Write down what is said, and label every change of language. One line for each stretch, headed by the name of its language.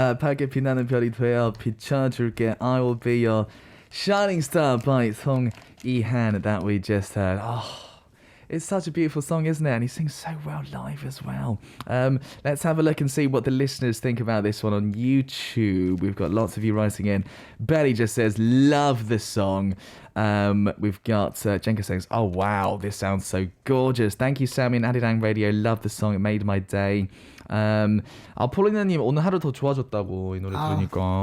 Korean: 밝게 빛나는 별이 되어 비춰줄게.
English: I will be your shining star by 송이한 that we just heard. It's such a beautiful song, isn't it? And he sings so well live as well. Let's have a look and see what the listeners think about this one on YouTube. We've got lots of you writing in. Betty just says, love the song. We've got Jenka saying, oh wow, this sounds so gorgeous. Thank you, Sammy and Arirang Radio. Love the song. It made my day.
Korean: 폴리나님 오늘 하루 더 좋아졌다고 이 노래 들으니까.